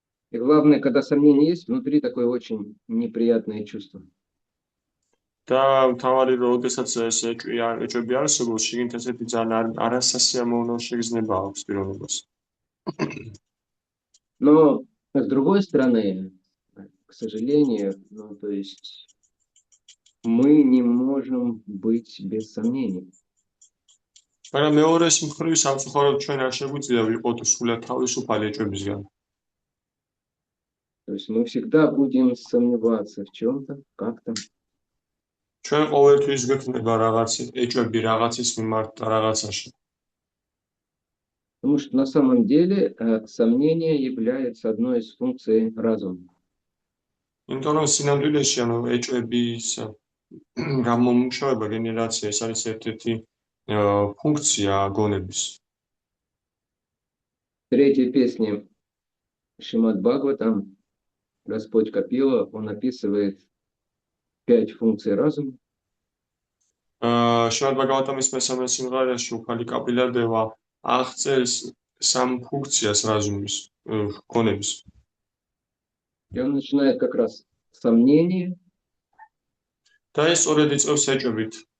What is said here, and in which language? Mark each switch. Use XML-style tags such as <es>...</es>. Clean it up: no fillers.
<ru>И главное, когда сомнения есть, внутри такое очень неприятное чувство.</ru> <ka>და მთავარი რომ ოდესაც ეს ეჭვები არსებობს, შიგნით ესეთი ძალიან არასასიამოვნო შეგრძნება აქვს პიროვნებას.</ka> <ru>Но с другой стороны, к сожалению, то есть мы не можем быть без сомнений.</ru> <ka>მაგრამ მეორე მხრივ სამწუხაროდ ჩვენ არ შეგვიძლია ვიყოთ სულად თავისუფალი ეჭვებისგან.</ka> <ru>То есть мы всегда будем сомневаться в чем-то, как-то.</ru> <ka>ჩვენ ყოველთვის გვექნება რაღაც ეჭვები რაღაცის მიმართ რაღაცაში.</ka> <ru>Потому что на самом деле сомнение является одной из функций разума.</ru> <ka>იმიტომ რომ სინამდვილეში ანუ ეჭვების გამომუშავება გენერაცია ეს არის ერთ-ერთი ფუნქცია გონების.</ka> <ru>Третья песня Шримад Бхагаватам, Господь Капила, он описывает 5 функций разума.</ru> <ka>შრიმად ბაგავატამის მესამე სიმღერაში უფალი კაპილადევა აღწერს 3 ფუნქციას რაზუმის გონების.</ka> <ru>И он начинает как раз с сомнения,</ru> <ka>და ეს სწორედ იწყებს ეჭვებით.</ka>